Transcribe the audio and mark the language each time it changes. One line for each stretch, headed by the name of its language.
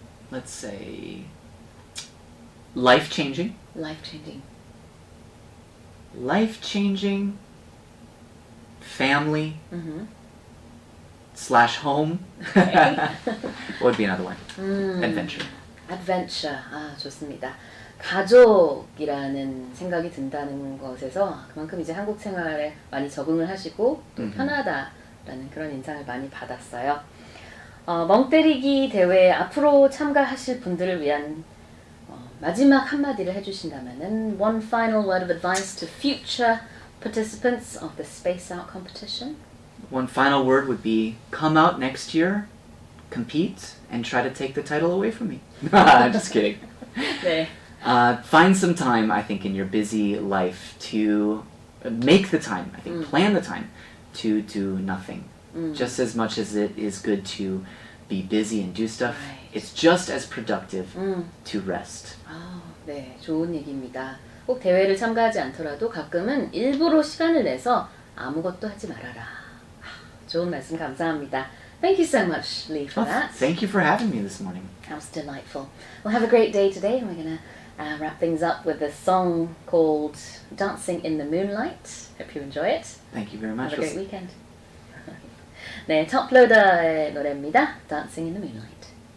English: Let's say Life-changing. Life-changing. Life-changing. Family. Mm-hmm. / home. What would be another one? Adventure. Adventure.
Korean: 아, 좋습니다. 가족이라는 생각이 든다는 것에서 그만큼 이제 한국 생활에 많이 적응을 하시고 또 편하다라는 그런 인상을 많이 받았어요. 멍때리기 대회에 앞으로 참가하실 분들을 위한 마지막 한마디를 해주신다면은
English: one final word of advice to future participants of the Space Out competition. One final word would be come out next year, compete, and try to take the title away from me. Just kidding.
Korean: 네.
English: Find some time, I think, in your busy life to make the time, I think, plan the time to do nothing. Just as much as it is good to be busy and do stuff, Right. it's just as productive to rest.
Korean: 네, 좋은 얘기입니다. 꼭 대회를 참가하지 않더라도 가끔은 일부러 시간을 내서 아무것도 하지 말아라. 좋은 말씀 감사합니다.
English: Thank you so much, Lee, for that. Thank you for having me this morning. That was delightful. Well, have a great day today. We're going to wrap things up with a song called Dancing in the Moonlight. Hope you enjoy it. Thank you very much. Have a great weekend.
Korean: 네, 톱로더의 노래입니다.
English: Dancing in the Moonlight.